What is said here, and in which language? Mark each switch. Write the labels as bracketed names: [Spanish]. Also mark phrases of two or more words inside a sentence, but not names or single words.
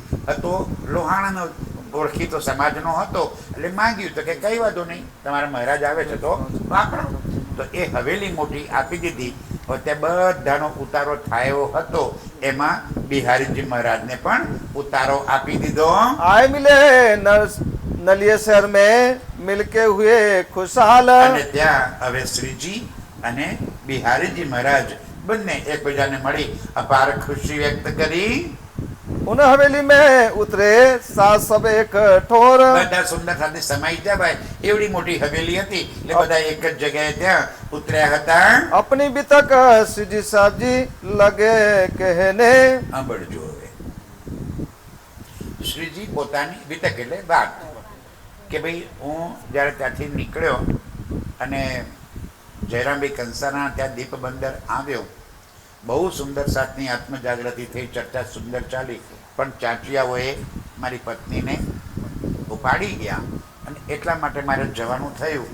[Gujarati] હતો લોહાણાનો ઓળખીતો સમાજનો હતો એટલે માંગ્યું તો કે કઈ વાંધો નહીં, તમારા મહારાજ આવે છે તો વાપરો. તો એ હવેલી મોટી આપી દીધી. ત્યાં બધાનો ઉતારો થયો હતો, એમાં બિહારીજી મહારાજને પણ ઉતારો આપી દીધો. [Hindi] आए मिले नलिया शहर में मिलके हुए खुशहाल, [Gujarati] અને ત્યાં હવે શ્રીજી અને બિહારીજી મહારાજ બંને એકબીજાને મળી અપાર ખુશી વ્યક્ત કરી. [Hindi] उन हवेली में उतरे सात सब एक ठोर, [Gujarati] બધા સુંદર સાથે સમાઈ ગયા ભાઈ. એવડી મોટી હવેલી હતી એટલે બધા એક જ જગ્યાએ ત્યાં ઉતર્યા હતા. [Hindi] अपनी बितक श्रीजी साहब जी लगे कहने, [Gujarati] સાંભળજો હવે. શ્રીજી પોતાની વિતક એટલે વાત કે ભાઈ હું જ્યારે ત્યાંથી નીકળ્યો અને જયરામભાઈ કંસારા ત્યાં દીપ બંદર આવ્યો, બહુ સુંદર સાથની આત્મજાગૃતિ થઈ, ચર્ચા સુંદર ચાલી, પણ ચાંચિયાઓએ મારી પત્નીને ઉપાડી ગયા અને એટલા માટે મારે જવાનું થયું.